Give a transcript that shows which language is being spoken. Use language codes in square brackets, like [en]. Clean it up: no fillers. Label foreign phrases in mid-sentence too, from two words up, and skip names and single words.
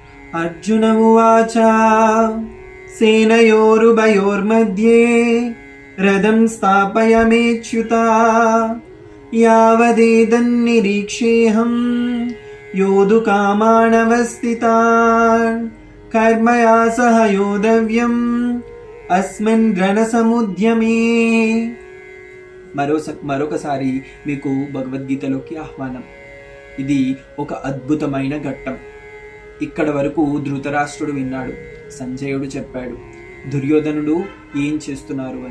[sa] अर्जुन उवाच सेनयोरुभयोर्मध्ये रथं स्थापयाम्यच्युता यावदेतन्निरीक्षेऽहं योद्धुकामानवस्थितान् कर्मया सह योद्धव्यम् अस्मिन् రణసముద్యమే. [te] మరొకసారి మీకు భగవద్గీతలోకి ఆహ్వానం. ఇది ఒక అద్భుతమైన ఘట్టం. ఇక్కడ వరకు ధృతరాష్ట్రుడు విన్నాడు, సంజయుడు చెప్పాడు దుర్యోధనుడు ఏం చేస్తున్నారు అని.